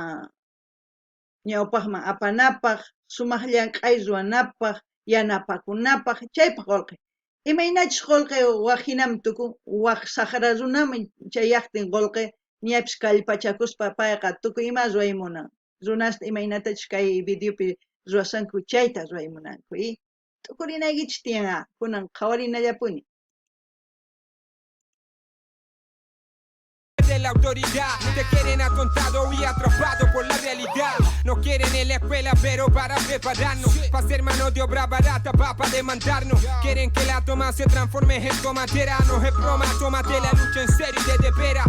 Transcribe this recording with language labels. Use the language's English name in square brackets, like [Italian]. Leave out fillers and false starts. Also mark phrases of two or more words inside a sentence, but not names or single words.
[Quechua] ñawpaqman apanapaq sumaq llank'ay ruwanapaq yanapakunapaq chaypaq qolqe imaynachus qolqe waq hinaman tukun waq saqra runaman chayaqtin qolqe ñapis kallpachakuspa payqa tukuy ima ruwaymunan runasta imaynatachus kay videopi ruwasanku chayta ruwaymunanku tukurinaykichis tiyan kunan qhawarinallapuni [Spanish] de la autoridad te quieren atontado y atrapado por la realidad no quieren quieren en la escuela, pero para prepararnos, para ser mano de obra barata, para demandarnos. Quieren que la toma se transforme en tomatera. No es broma, tómate la lucha en serio y de veras.